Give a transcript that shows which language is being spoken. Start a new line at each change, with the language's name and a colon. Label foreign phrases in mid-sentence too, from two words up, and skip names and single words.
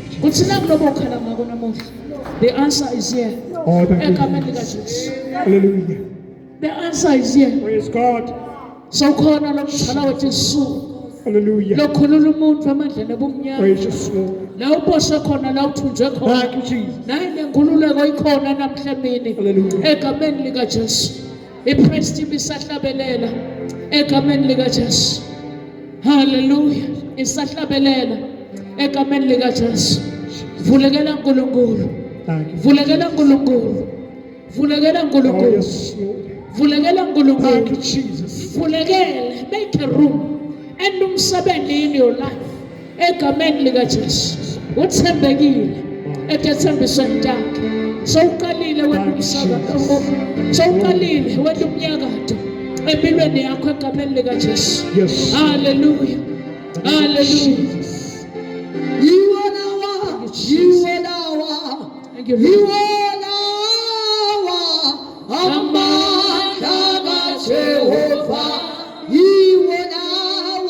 Zulu: uthi nakulobo khala ngako namuhla,
English: the answer is here. Oh, thank you.
Zulu: Egameni likaJesu.
English: Hallelujah. The answer is here. Praise God.
Zulu: Sawukhona lo mthala wethu isizulu. Hallelujah. Lokhulula umuntu amandla nobumnyama.
English: Precious Lord.
Zulu: La uboshe khona la uthunjwe khona.
English: Thank you, Jesus.
Zulu: Naye nenkululeko ikhona namhla emini. Hallelujah. Egameni likaJesu. I-praise team isahlabelela egameni likaJesu. Hallelujah. Isahlabelela egameni likaJesu. Vulekela uNkulunkulu.
English: Thank you.
Zulu: Vulekela uNkulunkulu. Vulekela
English: Oh,
Zulu: uNkulunkulu.
English: yes, Lord.
Zulu: Vulekela
English: Thank you,
Zulu: uNkulunkulu.
English: Jesus. Vulekele, make a room and umsebenzi in your life.
Zulu: Egameni likaJesu. Uthembekile ekethembisweni lakhe. Sowuqalile wena umsakazo. Sowuqalile wena umnyakato. Empilweni yakho egameni likaJesu. Yes. Hallelujah. Hallelujah.
English: You are our, you are our, Thank you, you Lord. are our, amandla Jehovah. You are our,